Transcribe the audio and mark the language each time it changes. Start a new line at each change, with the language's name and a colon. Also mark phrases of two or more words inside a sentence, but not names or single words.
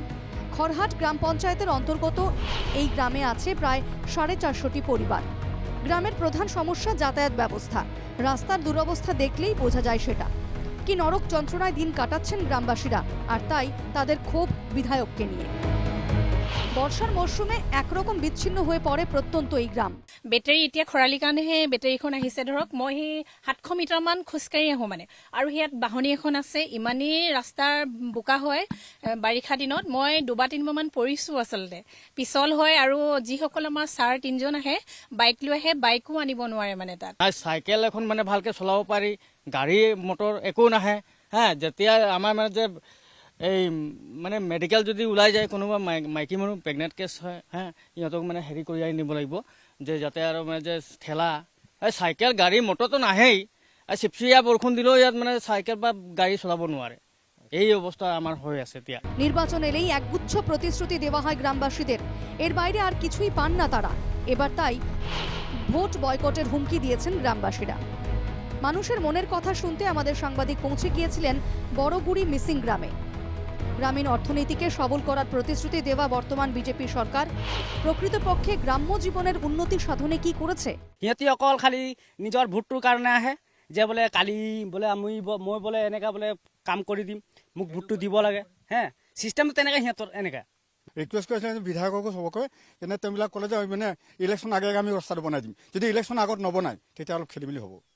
Bangla: খড়হাট গ্রাম পঞ্চায়েতের অন্তর্গত এই গ্রামে আছে প্রায় 450টি পরিবার। গ্রামের প্রধান সমস্যা যাতায়াত ব্যবস্থা। রাস্তার দুরবস্থা দেখলেই বোঝা যায় সেটা। কি নরক যন্ত্রণায় দিন কাটাচ্ছেন গ্রামবাসীরা, আর তাই তাদের ক্ষোভ বিধায়ককে নিয়ে। বর্ষার মরশুমে একরকম বিচ্ছিন্ন হয়ে পড়ে প্রত্যন্ত এই গ্রাম।
Assamese: বেটাৰী এতিয়া খৰালিৰ কাৰণেহে বেটাৰীখন আহিছে। ধৰক মই সেই 700 মিটাৰমান খোজকাঢ়ি আহোঁ মানে, আৰু ইয়াত বাহনী এখন আছে। ইমানেই ৰাস্তাৰ বোকা হয় বাৰিষা দিনত। মই 2-3বাৰমান পৰিছোঁ আচলতে, পিছল হয়। আৰু যিসকল আমাৰ ছাৰ 3জন আহে বাইক লৈ আহে, বাইকো আনিব নোৱাৰে মানে তাত। চাইকেল এখন মানে ভালকৈ চলাব পাৰি, গাড়ী মটৰ একো নাহে। যেতিয়া আমাৰ মানে যে এই মানে মেডিকেল যদি ওলাই যায়, কোনোবা মাইকী মানুহ
English: pregnant case
Assamese: হয়, ইহঁতক মানে হেৰি কৰি আনি নিব লাগিব, যে যাতে আৰু মানে যে ঠেলা চাইকেল গাড়ী মটৰটো নাহেই। চিপচিয়া বৰষুণ দিলেও ইয়াত মানে চাইকেল বা গাড়ী চলাব নোৱাৰে। এই অৱস্থা আমাৰ হৈ আছে এতিয়া।
Bangla: নির্বাচন এলেই একগুচ্ছ প্রতিশ্রুতি দেওয়া হয় গ্রামবাসীদের, এর বাইরে আর কিছুই পান না তারা। এবার তাই ভোট বয়কটের হুমকি দিয়েছেন গ্রামবাসীরা। মানুষের মনের কথা শুনতে আমাদের সাংবাদিক পৌঁছে গিয়েছিলেন বড়গুড়ি মিসিং গ্রামে। গ্রামীণ অর্থনীতিকে সবল করার প্রতিশ্রুতি দেওয়া বর্তমান বিজেপি সরকার প্রকৃতপক্ষে গ্রাম্য জীবনের উন্নতি সাধনে কি করেছে?
Assamese: সিহঁতি অকল খালি নিজৰ ভোটটোৰ কাৰণে আহে, যে বোলে কালি বোলে মই বোলে এনেকা বোলে কাম কৰি দিম, মোক ভোটটো দিব লাগে। চিষ্টেমটো তেনেকৈ সিহঁতৰ এনেকৈ ৰিকুৱেষ্ট কৰিছিলে বিধায়ককো চবকে, কিন্তু তেওঁবিলাক ক'লে যে মানে ইলেকশ্যন আগে আমি ৰাস্তাটো বনাই দিম। যদি ইলেকশ্যন আগত নবনায় তেতিয়া অলপ খেলি মেলি হ'ব।